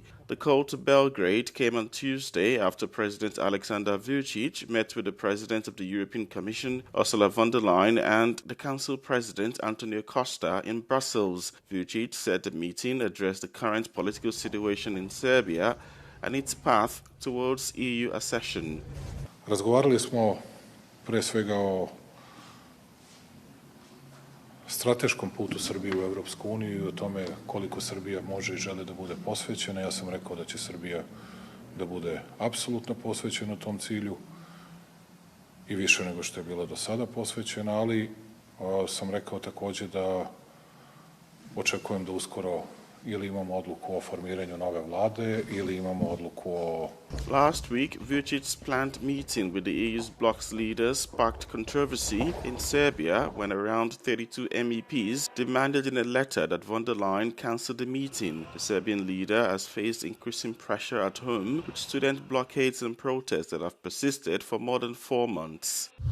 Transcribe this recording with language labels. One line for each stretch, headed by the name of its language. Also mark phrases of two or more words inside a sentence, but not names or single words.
English: The call to Belgrade came on Tuesday after President Aleksandar Vučić met with the President of the European Commission, Ursula von der Leyen, and the Council President, Antonio Costa, in Brussels. Vučić said the meeting addressed the current political situation in Serbia and its path towards EU accession.
Serbian: Razgovarali smo pre svega o strateškom putu Srbije u Evropsku uniju i o tome koliko Srbija može i želi da bude posvećena. Ja sam rekao da će Srbija da bude apsolutno posvećena tom cilju i više nego što je bila do sada posvećena, ali sam rekao takođe da očekujem da uskoro ili imamo odluku o formiranju nove vlade ili imamo odluku o...
English: Last week, Vučić's planned meeting with the EU's bloc's leaders sparked controversy in Serbia when around 32 MEPs demanded in a letter that von der Leyen cancel the meeting. The Serbian leader has faced increasing pressure at home, with student blockades and protests that have persisted for more than 4 months.